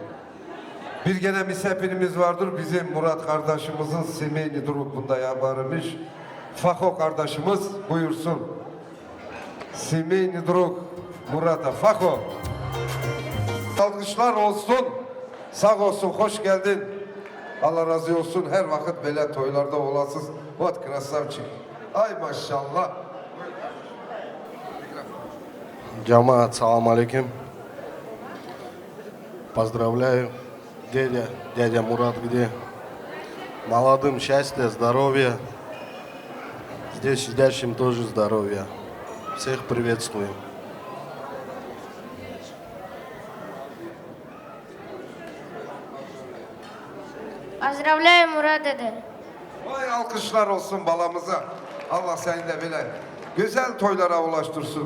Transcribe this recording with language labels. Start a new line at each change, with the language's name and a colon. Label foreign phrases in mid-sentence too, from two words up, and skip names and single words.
Turkish: Bir gene misafirimiz vardır, bizim Murat kardeşimizin Simeyni Duruk'unda yabarımış. Fako kardeşimiz buyursun. Simeyni Duruk, Murat'a Fako. Alkışlar olsun, sağ olsun, hoş geldin. Allah razı olsun, her vakit böyle toylarda olasınız.
Russian: Вот красавчик.
Turkish: Ay maşallah.
Arabic: جماعة، سلام عليكم.
Russian: Поздравляю дядя Мурат, где молодым счастья, здоровья, здесь сидящим тоже здоровья. Всех приветствую. Поздравляю,
Turkish: Murat dede. Vay alkışlar olsun balamıza. Allah seni de böyle güzel toylara ulaştırsın.